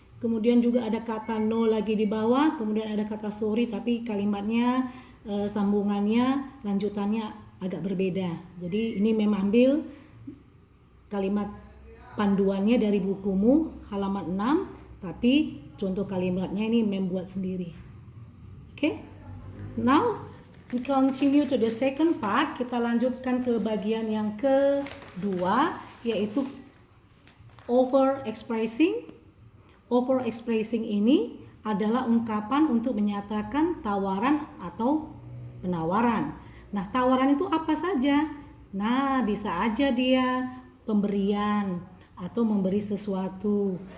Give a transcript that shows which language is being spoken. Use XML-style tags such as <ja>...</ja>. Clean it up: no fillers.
<id>Kemudian juga ada kata no lagi di bawah, kemudian ada kata sorry tapi kalimatnya sambungannya, lanjutannya agak berbeda. Jadi ini memang ambil kalimat panduannya dari bukumu halaman 6, tapi contoh kalimatnya ini membuat sendiri.</id> <en>Okay? Now we continue to the second part.</en> <id>Kita lanjutkan ke bagian yang kedua, yaitu over expressing. Over expressing ini adalah ungkapan untuk menyatakan tawaran atau penawaran. Nah, tawaran itu apa saja? Nah, bisa aja dia pemberian atau memberi sesuatu.</id>